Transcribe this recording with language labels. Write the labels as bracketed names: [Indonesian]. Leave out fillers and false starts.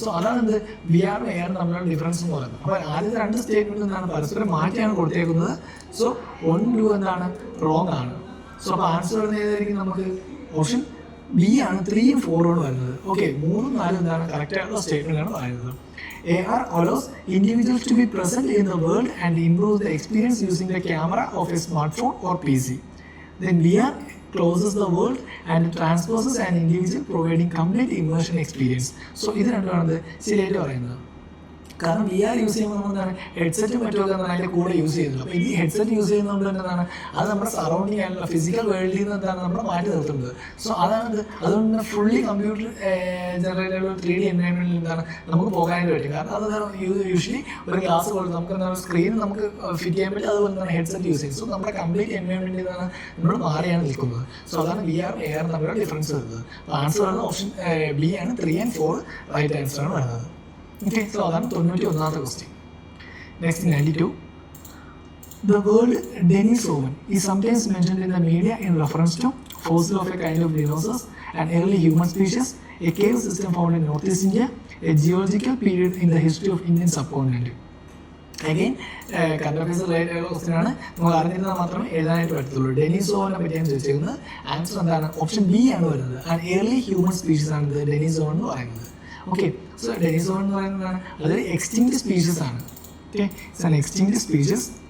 [Malayalam] So അതാണ് എന്ത് VR AR തമ്മിലുള്ള ഡിഫറൻസ് എന്ന് പറയുന്നത്. അപ്പോൾ ആദ്യത്തെ രണ്ട് സ്റ്റേറ്റ്മെന്റ് എന്താണ് പരസ്പരം മാറ്റിയാണ് കൊടുത്തേക്കുന്നത്. സോ 1, 2 എന്താണ് റോങ് ആണ്. സോ അപ്പോൾ ആൻസർ വരുന്നത് ഏതായിരിക്കും? നമുക്ക് ഓപ്ഷൻ B ആണ് 3ഉം 4ഉം വരുന്നത്. ഓക്കെ, 3ഉം 4ഉം എന്താണ് കറക്റ്റ് ആയിട്ടുള്ള സ്റ്റേറ്റ്മെന്റ് ആണ് പറയുന്നത്. [English] AR allows individuals to be present in the world and improves the experience using the camera of a smartphone or PC. Then VR closes the world and transposes an individual, providing complete immersion experience. [Malayalam] So ഇത് രണ്ടുമാണ് ശരിയായിട്ട് പറയുന്നത്. കാരണം VR use ചെയ്യുമ്പോൾ നമ്മൾ എന്താണ് ഹെഡ്സെറ്റും മറ്റുമൊക്കെ എന്താണ് അതിൻ്റെ കൂടെ യൂസ് ചെയ്യുന്നത്. അപ്പോൾ ഈ ഹെഡ്സെറ്റ് യൂസ് ചെയ്യുന്നതുകൊണ്ട് തന്നെ എന്താണ് അത് നമ്മുടെ സറൗണ്ടിങ് ആയിട്ടുള്ള ഫിസിക്കൽ വേൾഡിൽ നിന്ന് എന്താണ് നമ്മൾ മാറ്റി നിർത്തുന്നത്. സോ അതാണ് അതുകൊണ്ട് തന്നെ ഫുള്ളി കമ്പ്യൂട്ടർ ജനറേറ്റഡ് 3D എൻവയോൺമെന്റിൽ എന്താണ് നമുക്ക് പോകാനായിട്ട് പറ്റും. കാരണം അത് യൂഷ്വലി ഒരു ഗ്ലാസ് പോലെ നമുക്ക് എന്താണ് സ്ക്രീൻ നമുക്ക് ഫിറ്റ് ചെയ്യാൻ പറ്റും, അതുപോലെ തന്നെ ഹെഡ്സെറ്റ് യൂസ് ചെയ്യും. സോ നമ്മുടെ കംപ്ലീറ്റ് എൻവയോൺമെന്റിൽ നിന്നാണ് നമ്മൾ മാറിയാണ് നിൽക്കുന്നത്. സോ അതാണ് VR AR തമ്മിലുള്ള ഡിഫറൻസ് വരുന്നത്. ആൻസർ വരുന്നത് ഓപ്ഷൻ B ആണ്. 3 and 4 റൈറ്റ് ആൻസർ ആണ് വരുന്നത്. Okay, so അതാണ് 91ാമത്തെ question. [English] Next 92. The word Denisovan is sometimes mentioned in the media in reference to fossil of a kind of dinosaurs, an early human species, a cave system found in Northeast India, a geological period in the history of Indian subcontinent. [Malayalam] Again കണ്ടഫേസ് related question ആണ്, നമ്മൾ അറിഞ്ഞിരുന്നാൽ മാത്രമേ എഴുതാനായിട്ട് പറ്റത്തുള്ളൂ. ഡെനിസോവനെ പറ്റിയാണ് ചോദിച്ചിരിക്കുന്നത്. Answer എന്താണ്? Option B ആണ് വരുന്നത്. ആൻഡ് ഏർലി ഹ്യൂമൻ സ്പീഷീസ് ആണ് ഡെനിസോവൻ എന്ന് പറയുന്നത്. ഓക്കെ, സോ ഡെനിസോവൻ എന്ന് പറയുന്നതാണ് അതൊരു എക്സ്റ്റിങ്ക്ട് സ്പീഷീസ് ആണ്. [English] Okay, it's an extinct species.